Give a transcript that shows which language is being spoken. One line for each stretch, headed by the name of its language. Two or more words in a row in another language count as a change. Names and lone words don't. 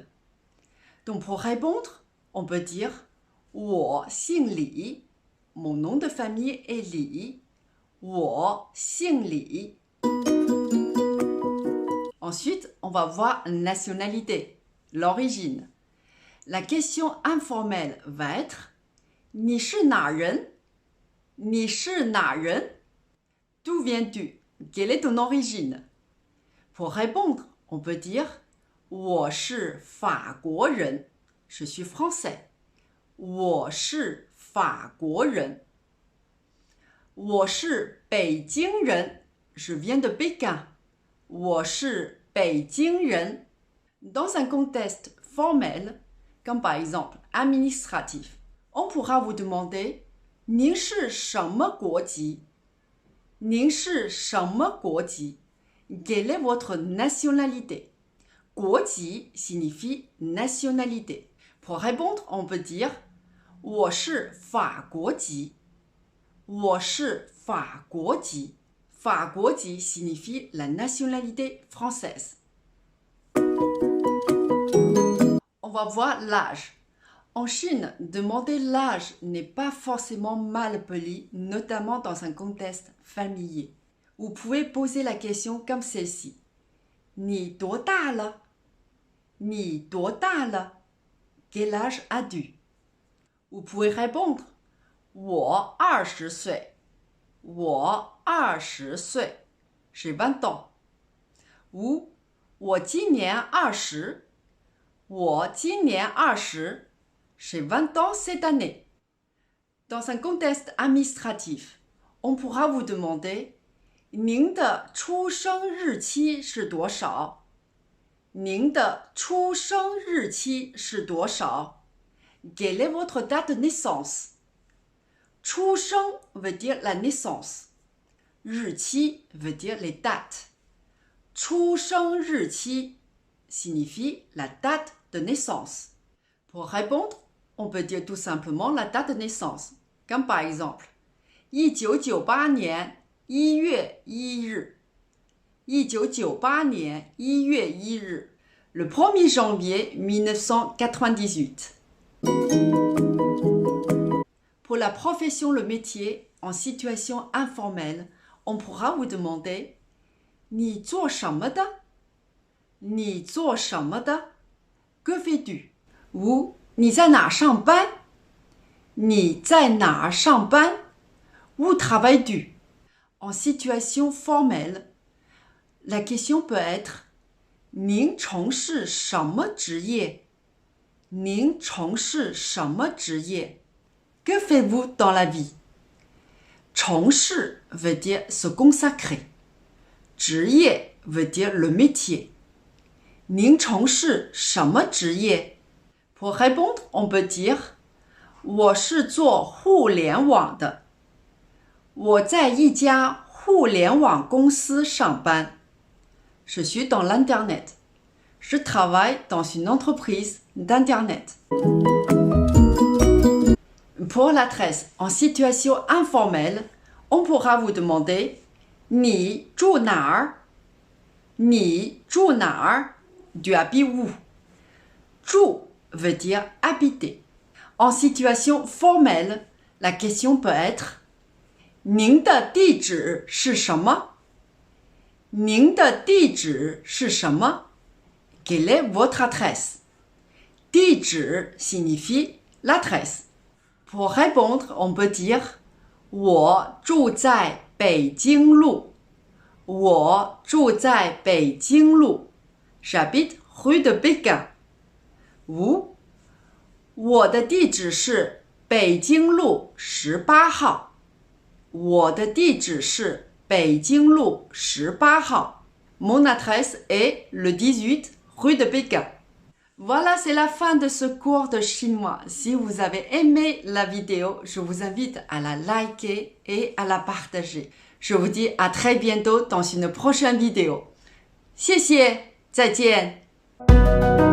French: Donc pour répondre, on peut dire
Chinese: 我姓李.
French: Mon nom de famille est Li.
Chinese: 我姓李.
French: Ensuite, on va voir nationalité, l'origine. La question informelle va être
Chinese: 你是哪人? 你是哪人?
French: D'où viens-tu? Quelle est ton origine? Pour répondre, on peut dire
Chinese: 我是法国人.
French: Je suis français.
Chinese: 我是法国人. 我是北京人.
French: Je viens de Pékin.
Chinese: 我是北京人.
French: Dans un contexte formel, comme par exemple administratif, on pourra vous demander
Chinese: 您是什么国籍? 您是什么国籍?
French: Quelle est votre nationalité? Guoji signifie nationalité. Pour répondre, on peut dire
Chinese: 我是法国籍. 我是法国籍. 法国籍
French: signifie la nationalité française. On va voir l'âge. En Chine, demander l'âge n'est pas forcément mal poli, notamment dans un contexte familier. Vous pouvez poser la question comme celle-ci.
Chinese: 你多大了？你多大了?
French: Quel âge as-tu? Vous pouvez répondre
Chinese: 我20岁. 我20岁.
French: J'ai 20 ans.
Chinese: Ou 我今年20. 我今年20.
French: J'ai 20 ans cette année. Dans un contexte administratif, on pourra vous demander
Chinese: 您的出生日期是多少? 您的出生日期是多少?
French: Quelle est votre date de naissance? 出生 veut dire la naissance. 日期 veut dire les dates.
Chinese: 出生日期
French: signifie la date de naissance. Pour répondre, on peut dire tout simplement la date de naissance, comme par exemple
Chinese: 1998 年1月1日 1998年1月1日
French: Le 1er janvier 1998. Pour la profession, le métier, en situation informelle, on pourra vous demander
Chinese: 你做什么的? 你做什么的?
French: Que fais-tu?
Chinese: Ou 你在哪上班？你在哪上班？
French: Où travailles-tu? En situation formelle, la question peut être
Chinese: 您从事什么职业？您从事什么职业？
French: Que faites-vous dans la vie? 从事 veut dire se consacrer. 职业 veut dire le métier.
Chinese: 您从事什么职业？
French: Pour répondre, on peut dire
Chinese: 我是做互联网的。我在一家互联网公司上班。
French: Je suis dans l'Internet. Je travaille dans une entreprise d'Internet. Pour la tresse, en situation informelle, on pourra vous demander
Chinese: 你住哪儿？你住哪儿？
French: Tu habites où? 住 veut dire habiter. En situation formelle, la question peut être
Chinese: 您的地址是什么？您的地址是什么？
French: Quelle est votre adresse? 地址 signifie l'adresse. Pour répondre, on peut dire
Chinese: 我住在北京路。我住在北京路。
French: J'habite rue de Pékin. Ou
Chinese: 我的地址是北京路18号。我的地址是北京路18 号。
French: Mon adresse est le 18 rue de Pékin. Voilà, c'est la fin de ce cours de chinois. Si vous avez aimé la vidéo, je vous invite à la liker et à la partager. Je vous dis à très bientôt dans une prochaine vidéo.
Chinese: 谢谢，再见。